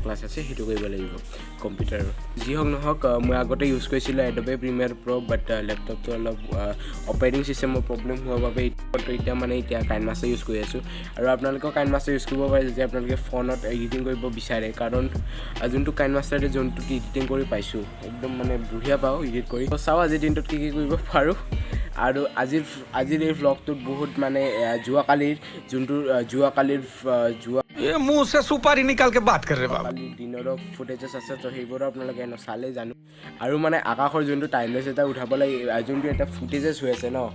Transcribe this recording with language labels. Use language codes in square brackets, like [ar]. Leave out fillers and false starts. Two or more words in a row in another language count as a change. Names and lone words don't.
[as] ক্লাছ আছে সেইটো কৰিব লাগিব কম্পিউটাৰ যি হওক নহওক মই আগতে ইউজ কৰিছিলোঁ এডবে প্ৰিমিয়াৰ প্ৰ' বাট লেপটপটো অলপ [en] operating systemৰ problem [as] হোৱাৰ বাবে এতিয়া কাইনমাষ্টাৰ ইউজ কৰি আছোঁ আৰু আপোনালোকেও কাইনমাষ্টাৰ ইউজ কৰিব পাৰে যদি আপোনালোকে ফোনত এডিটিং কৰিব বিচাৰে কাৰণ যোনটো কাইনমাষ্টাৰতে যোনটো এডিটিং কৰি পাইছোঁ একদম মানে বঢ়িয়া পাওঁ এডিট কৰি চাওঁ আজিৰ দিনটোত কি কৰিব পাৰোঁ আৰু আজিৰ এই ভ্লগটোত বহুত মানে যোৱাকালিৰ [hi] ये मुंह से सुपारी निकाल के बात कर रहे बाबा [as] দিনৰ ফুটেजेस আছে তো সেইবোৰ আপোনালোকে চালে জানো আৰু মানে আকাশৰ যোনটো টাইমলেছ এটা উঠাব লাগে যোনটো এটা ফুটেजेस হৈ আছে ন